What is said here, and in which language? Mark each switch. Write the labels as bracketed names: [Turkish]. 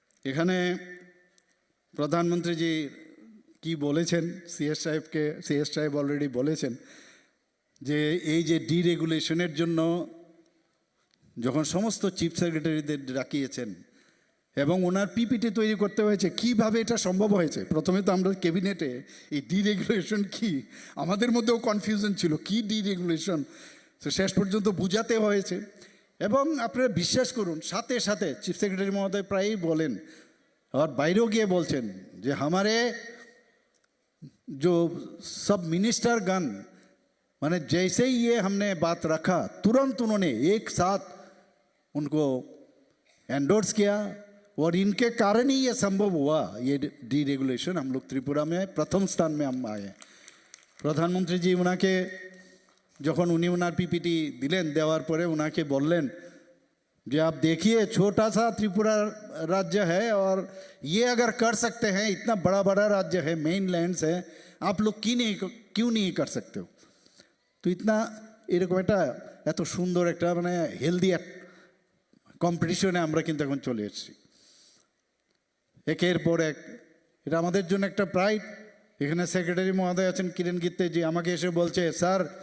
[Bangla] এখানে প্রধানমন্ত্রীজি কি বলেছেন, সিএস সাহেব অলরেডি বলেছেন যে এই যে ডিরেগুলেশনের জন্য যখন সমস্ত চিফ সেক্রেটারিদের ডাকিয়েছেন এবং ওনার পিপিটি তৈরি করতে হয়েছে, কিভাবে এটা সম্ভব হয়েছে। প্রথমে তো আমরা ক্যাবিনেটে এই ডিরেগুলেশন কি, আমাদের মধ্যেও কনফিউশন ছিল কি ডিরেগুলেশন, তো শেষ পর্যন্ত বুঝাতে হয়েছে। এবং আপনারা বিশ্বাস করুন, সাথে সাথে চিফ সেক্রেটারি মহোদয় প্রায়ই বলেন আর বাইরেও গিয়ে বলছেন যে [Hindi] हमारे जो सब मिनिस्टरगण माने जैसे ही ये हमने बात रखा तुरंत उन्होंने एक साथ उनको एंडोर्स किया और इनके कारण ही ये संभव हुआ। ये डीरेगुलेशन हम लोग त्रिपुरा में प्रथम स्थान में हम आए। प्रधानमंत्री जी उनाके [Bangla] যখন উনি ওনার পিপিটি দিলেন, দেওয়ার পরে ওনাকে বললেন যে [Hindi] आप देखिए छोटा सा त्रिपुरा राज्य है और ये अगर कर सकते हैं, इतना बड़ा बड़ा राज्य है, मेन लैंड्स है, आप लोग क्यों नहीं कर सकते हो। [Bangla] তো ইতনা এরকম একটা এত সুন্দর একটা মানে হেলদি কম্পিটিশনে আমরা কিন্তু এখন চলে এসেছি একের পর এক। এটা আমাদের জন্য একটা প্রাইড। এখানে সেক্রেটারি মহোদয় আছেন কিরেন গিত্তে জি, আমাকে এসে বলছে স্যার।